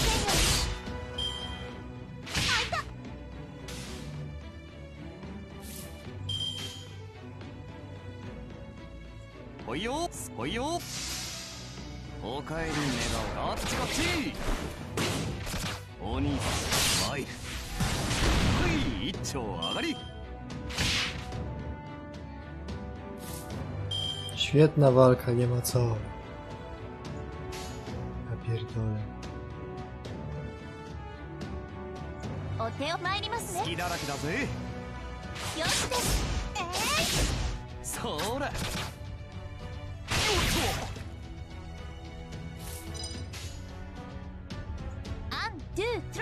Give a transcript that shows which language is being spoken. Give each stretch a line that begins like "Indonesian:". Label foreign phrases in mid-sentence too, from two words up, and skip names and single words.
Japanese: うに。ほいよほいよ。おかえり寝顔。あっちこっち。鬼スマイルほい一丁上がり。
Polish: Świetna walka, nie ma co. Ja pierdolę.
Japanese: お手を参りますね。好きだらけだぜ。よしです。そら。アンドゥトロー。